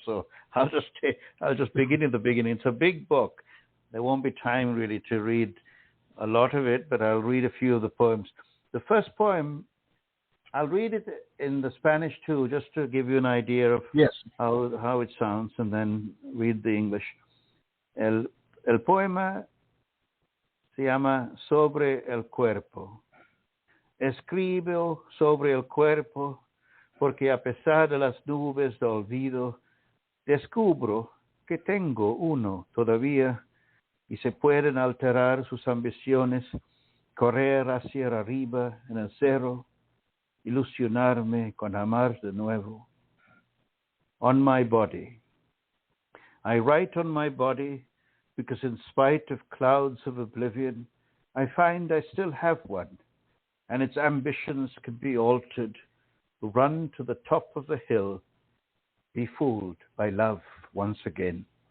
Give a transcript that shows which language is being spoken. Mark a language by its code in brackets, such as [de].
[en] So I'll just begin at the beginning. It's a big book. There won't be time really to read a lot of it, but I'll read a few of the poems. The first poem, I'll read it in the Spanish too, just to give you an idea of how it sounds, and then read the English. [es] El poema se llama Sobre el Cuerpo. Escribo sobre el cuerpo porque a pesar de las nubes de olvido, descubro que tengo uno todavía y se pueden alterar sus ambiciones, correr hacia arriba en el cero, ilusionarme con amar de nuevo. [en] On my body. I write on my body because in spite of clouds of oblivion, I find I still have one. And its ambitions can be altered, run to the top of the hill, be fooled by love once again.